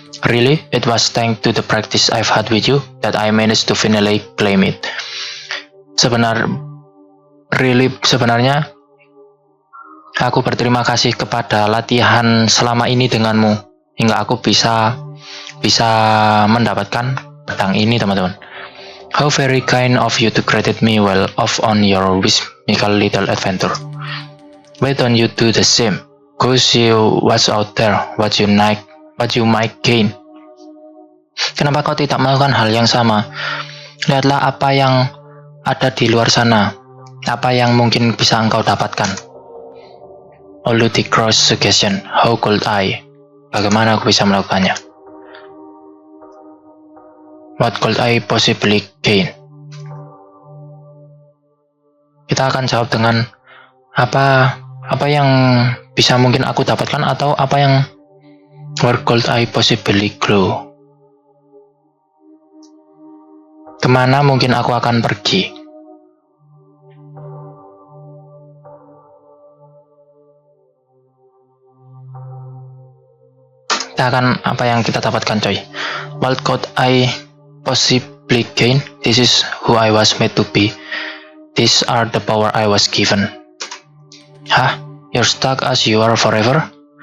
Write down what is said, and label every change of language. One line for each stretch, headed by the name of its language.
English: Really, it was thanks to the practice I've had with you that I managed to finally claim it.
Indonesian: Sebenarnya aku berterima kasih kepada latihan selama ini denganmu hingga aku bisa mendapatkan pedang ini, teman-teman.
English: How very kind of you to credit me well off on your whimsical little adventure. Why don't you do the same? Go see what's out there, what you might gain.
Indonesian: Kenapa kau tidak melakukan hal yang sama? Lihatlah apa yang ada di luar sana, apa yang mungkin bisa engkau dapatkan.
English: A ludicrous suggestion. How could I?
Indonesian: Bagaimana aku bisa melakukannya?
English: What could I possibly gain?
Indonesian: Kita akan jawab dengan apa yang bisa mungkin aku dapatkan, atau apa yang
English: where could I possibly grow?
Indonesian: Kemana mungkin aku akan pergi? Kita akan apa yang kita dapatkan, coy.
English: What could I possibly gain? This is who I was made to be. These are the power I was given. You're stuck as you are forever?